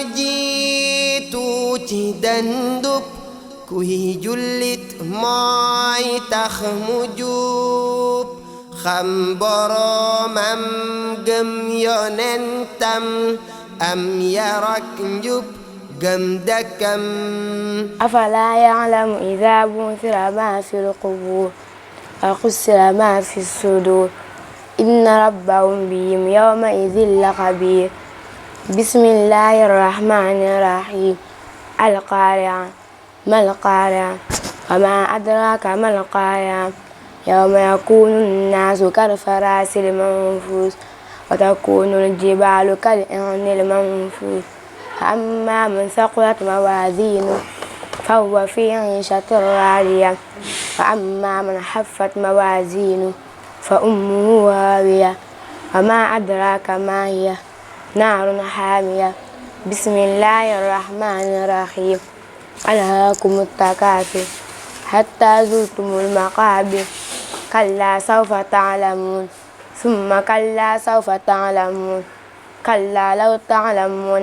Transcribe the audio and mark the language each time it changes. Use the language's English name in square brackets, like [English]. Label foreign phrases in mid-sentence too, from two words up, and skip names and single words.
[Wolof] jiitu ci dandub kuy jullit mooy tax mu jub xam boroomam gëm yonentam am yarak njub gëm dëkkam [Arabic] أفلا يعلم إذا بعثر ما في القبور وحصل ما في الصدور إن ربهم بهم يومئذ لخبير بسم الله الرحمن الرحيم القارعة ما القارعة وما أدراك ما القارعة يوم يكون الناس كالفراش منفوش وتكون الجبال كالعهن منفوش فأما من ثقلت موازينه فهو في عيشة راضية وأما من خفت موازينه فأمه هاوية وما أدراك ما هي نار حامية بسم الله الرحمن الرحيم ألهاكم التكاثر حتى زرتم المقابر كلا سوف تعلمون ثم كلا سوف تعلمون كلا لو تعلمون